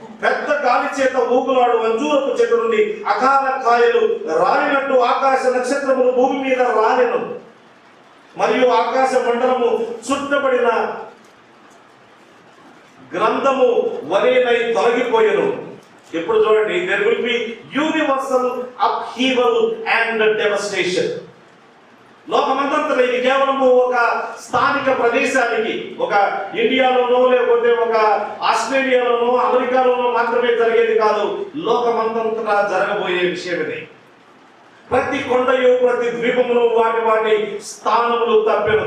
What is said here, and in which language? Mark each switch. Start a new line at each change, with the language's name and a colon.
Telugu: పెద్ద గాలి చేత ఊగులాడు అంజూరపు చెట్టు నుండి అకాల కాయలు రాలినట్టు ఆకాశ నక్షత్రములు భూమి మీద రాలెను, మరియు ఆకాశ మండలము చుట్టబడిన గ్రంథము వలెనై తొలగిపోయెను. ఇప్పుడు చూడండి,
English: there will be universal upheaval and devastation.
Telugu: లోకమంతా ఇది కేవలము ఒక స్థానిక ప్రదేశానికి, ఒక ఇండియాలోనో లేకపోతే ఒక ఆస్ట్రేలియాలోనో అమెరికాలోనో మాత్రమే జరిగేది కాదు. లోకమంతా జరగబోయే విషయం ఇది. ప్రతి కొండయు ప్రతి ద్వీపమును వాటి స్థానములు తప్పెను.